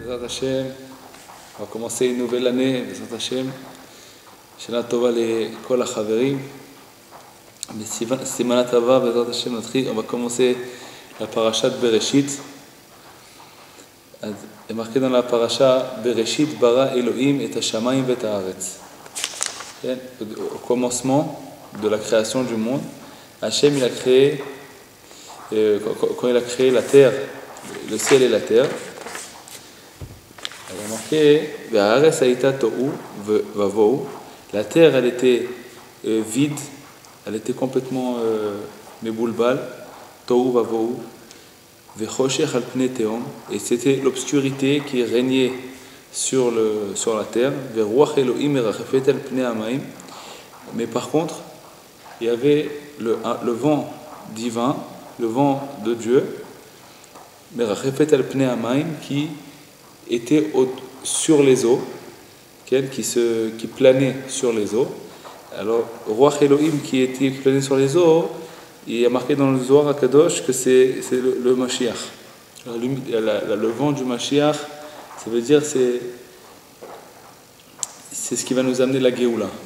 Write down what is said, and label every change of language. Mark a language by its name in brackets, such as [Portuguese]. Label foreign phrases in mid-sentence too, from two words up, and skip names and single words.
[French] Hashem, on va commencer une nouvelle année, [Hebrew] בעזרת השם. שנה טובה כל החברים. סימנא טבא בעזרת השם, [French] on va commencer la parasha de Bereshit. Il est marqué dans la parasha [Hebrew] בראשית ברא אלוהים את השמים ואת הארץ. [French] Au commencement de la création du monde, Hashem il a créé, quand il a créé la terre, le ciel et la terre, il a marqué [Hebrew] והארץ הייתה תוהו ובוהו. [French] La terre elle était vide, elle était complètement méboulbal, [Hebrew] תוהו ובוהו וחושך על פני תהום, [French] et c'était l'obscurité qui régnait sur la terre, [Hebrew] ורוח אלוהים מרחפת על פני המים. [French] Mais par contre, il y avait le vent divin, le vent de Dieu, [Hebrew] מרחפת על פני המים, [French] qui était sur les eaux, qui planait sur les eaux. Alors, [Hebrew] רוח אלוהים [French] qui planait sur les eaux, il y a marqué dans le Zohar HaKadosh que c'est le Mashiach. Le vent du Mashiach, ça veut dire c'est ce qui va nous amener la Géoula.